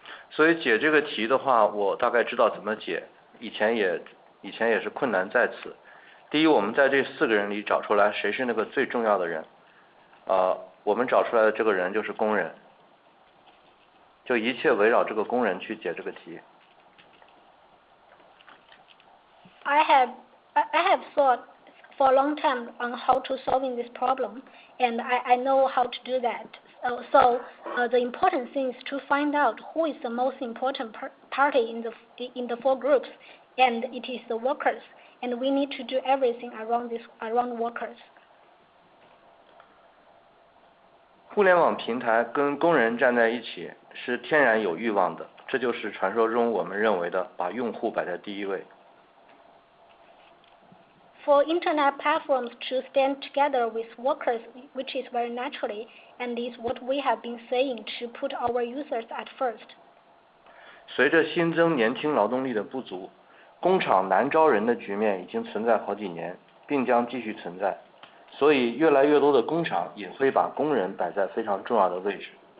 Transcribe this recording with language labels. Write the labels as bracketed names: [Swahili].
[Chinese] 所以解这个题的话，我大概知道怎么解，以前也是困难在此。第一，我们在这4个人里找出来谁是那个最重要的人，我们找出来的这个人就是工人，就一切围绕这个工人去解这个题。 [English] I have thought for a long time on how to solving this problem, and I know how to do that. So the important thing is to find out who is the most important party in the 4 groups, and it is the workers. And we need to do everything around workers. [Chinese] 互联网平台跟工人站在一起是天然有欲望的，这就是传说中我们认为的把用户摆在第一位。 [English] For internet platforms to stand together with workers, which is very naturally, and is what we have been saying to put our users at first. [Chinese] 随着新增年轻劳动力的不足，工厂难招人的局面已经存在好几年，并将继续存在，所以越来越多的工厂也会把工人摆在非常重要的位置。